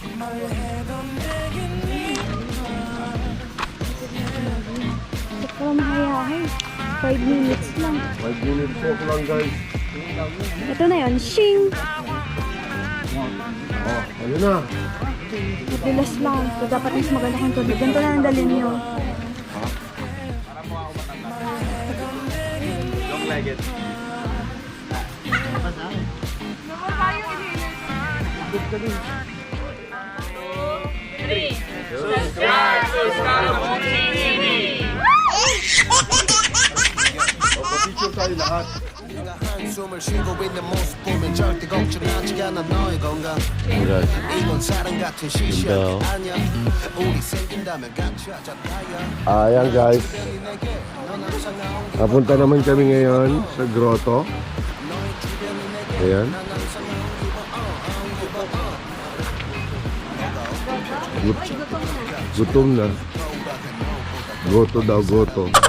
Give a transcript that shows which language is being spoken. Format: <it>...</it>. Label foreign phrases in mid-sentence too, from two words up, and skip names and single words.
<en>From Hayahay. 5 minutes lang. 5 minutes walk lang guys.</en> <tl>Ito na yun. Shing! Oh, ano na? Matulas lang. So, dapat mas maganda kang tubig. Ganito na ang dalhin nyo.</tl> <en>Don't like it. Subscribe to Scaramucci TV!</en> <tl>Picture tayo lahat.</tl> <ko>한숨을 쉬고 있는 모습 보면 절대 걱정하지 않아 너의 건강 이건 사랑 같은 시시한 게 아니야 우리 생긴다면 같이 하자 다야</ko> <tl>Ayan guys. Napunta naman kami ngayon sa grotto. Ayan. Gutom na. Goto daw, goto.</tl>